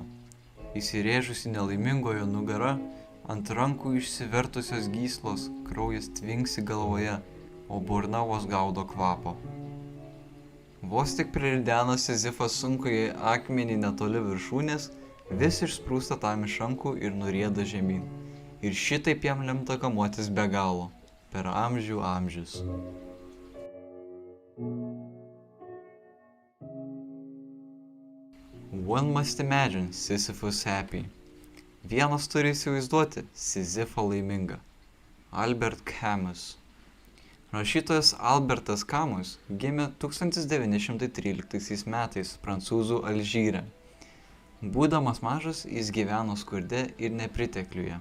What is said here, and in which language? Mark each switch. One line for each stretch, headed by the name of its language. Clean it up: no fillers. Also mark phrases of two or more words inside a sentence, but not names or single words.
Lithuanian: Įsirėžusi nelaimingojo nugara, ant rankų išsivertusios gyslos, kraujas tvinksi galvoje, o burna vos gaudo kvapo. Vos tik prirideno Sizifas sunkųjį akmenį netoli viršūnės, vis išsprūsta tam iš rankų ir nurieda žemyn. Ir šitaip jam lemta kamuotis be galo, per amžių amžius.
English: One must imagine Sisyphus happy.
Lithuanian: Vienas turi įsivaizduoti Sizifą laimingą. Albert Camus. Rašytojas Albertas Camus gimė 1913 metais prancūzų Alžyre. Būdamas mažas, jis gyveno skurde ir nepritekliuje.